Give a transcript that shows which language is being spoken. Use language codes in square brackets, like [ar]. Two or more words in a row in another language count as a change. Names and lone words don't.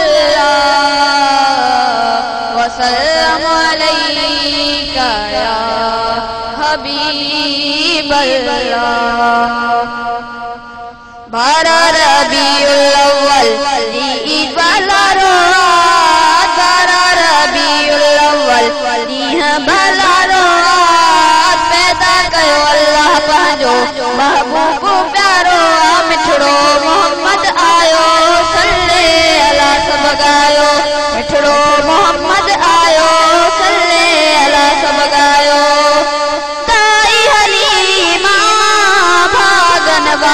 [ar] اللہ، وسلم علیہ یا حبیب اللہ۔ [sd] بارہ ربیع الاول عید والا رات، بارہ ربیع الاول بھلا رات، پیدا کرو اللہ अल्लाह पंहिंजो महबूब प्यारो मिठड़ो मोहम्मद आयो [ar] صلی علی [sd] सब गायो मिठड़ो मोहम्मद आयो [ar] صلی علی [sd] सब गायो ताई हलीमा भागन